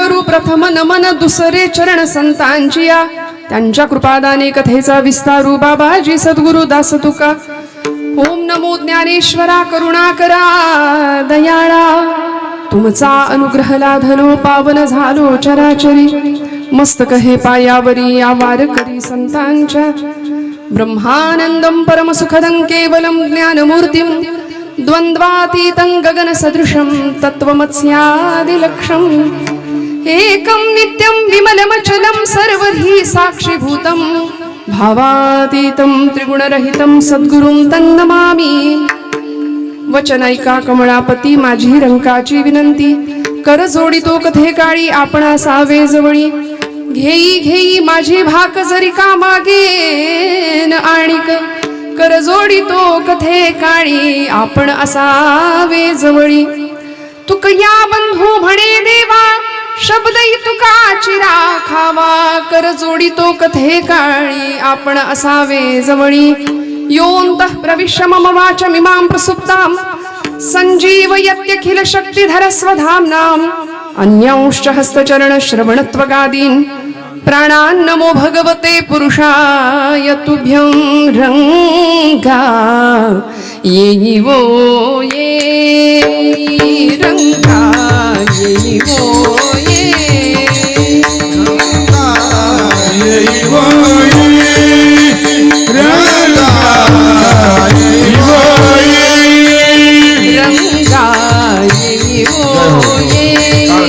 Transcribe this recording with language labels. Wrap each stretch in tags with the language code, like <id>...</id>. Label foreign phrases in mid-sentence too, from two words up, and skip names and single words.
<mr>प्रथम नमन दुसरे चरण संतांचिया त्यांच्या कृपादाने कथेचा विस्तारू बाबाजी सद्गुरु दास तुका ओम नमो ज्ञानेश्वरा करुणाकरा दयाळा तुमचा अनुग्रह लाधलो पावन झालो चराचरी मस्तक हे पायावरी या वारकरी संतांच्या</mr> <sa>ब्रह्मानंदं परमसुखदं केवलं ज्ञानमूर्तिं द्वंद्वातीतं गगनसदृशं तत्त्वमस्यादिलक्ष्यम् एकं नित्यं विमलमचलं सर्वधी साक्षीभूतं भावातीतं त्रिगुणरहितं सद्गुरुं तन्नमामि</sa> <mr>वचनैका कमळापती माझी रंकाची विनंती कर जोडितो कथे काळी आपण असावे जवळी घेई घेई माझी भाक जरी का मागेन आणिक कर जोडितो कथे काळी आपण असावे जवळी तुक या बंधू म्हणे देवा शब्द तुकाची राखावा कर जोडितो कथे काळी आपण असावे जवळी</mr> <sa>योऽन्तः प्रविश्य मम वाचमिमां प्रसुप्तां सञ्जीवयत्यखिल शक्तिधर स्वधाम्नाम् अन्यांश्च हस्तचरण श्रवणत्वगादीन् प्राणान् नमो भगवते पुरुषाय तुभ्यं</sa> <mr>रंगा ये वो ये रंगा ये वो ये रंगा ये वो ये रंगा ये वो ये रंगा ये वो ये</mr>